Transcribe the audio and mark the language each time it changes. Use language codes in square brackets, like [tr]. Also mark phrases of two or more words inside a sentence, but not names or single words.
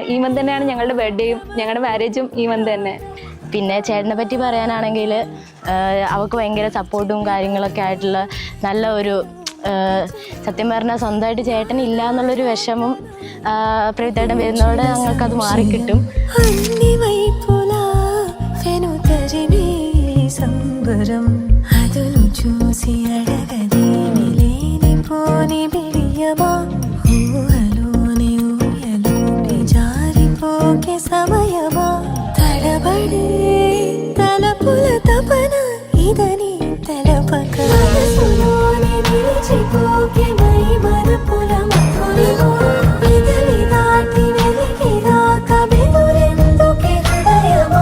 [ml] ഈ മന്ത് തന്നെയാണ് ഞങ്ങളുടെ ബർത്ത്ഡേയും ഞങ്ങളുടെ മാരേജും ഈ മന്ത് തന്നെ. പിന്നെ ചേട്ടനെ പറ്റി പറയാനാണെങ്കിൽ അവൾക്ക് ഭയങ്കര സപ്പോർട്ടും കാര്യങ്ങളൊക്കെ ആയിട്ടുള്ള നല്ല ഒരു, സത്യം പറഞ്ഞാൽ സ്വന്തമായിട്ട് ചേട്ടൻ ഇല്ല എന്നുള്ളൊരു വിഷമം പ്രീതേട്ടൻ വരുന്നതോടെ ഞങ്ങൾക്കത് മാറിക്കിട്ടും. [te] అదులు చూసి అడగదేమిలేని పోని బిడియమా ఊహలోని ఊయలోని జారిపోకే సమయమా తడబడే తలపుల తపన ఇదని తెలపక మనసులోని నిలిచిపోకే మై మరపుల మధురిమా పెదవి దాటి వెలికి రాక బెదురెందుకే హృదయమా.